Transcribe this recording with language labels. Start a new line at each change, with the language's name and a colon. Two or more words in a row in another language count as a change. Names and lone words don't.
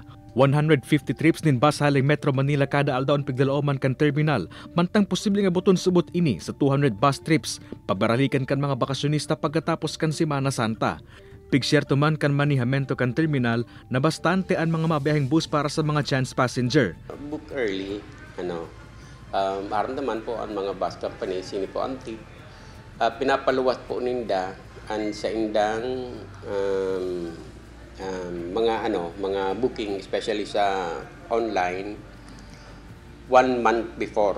Bikol: 150 trips nin bus haling Metro Manila kada aldaon piglalaoman kan terminal mantang posibleng abuton subot ini sa 200 bus trips pagbaralikan kan mga bakasyonista pagkatapos kan Semana Santa. Pigsyerto man kan manihamento kan terminal na bastante ang mga mabiyaheng bus para sa mga
English: chance passenger. Book early,
Bikol: aron naman po ang mga bus company sini po anti pinapaluwas po ninda ang sa indang mga booking especially sa online 1
English: month before.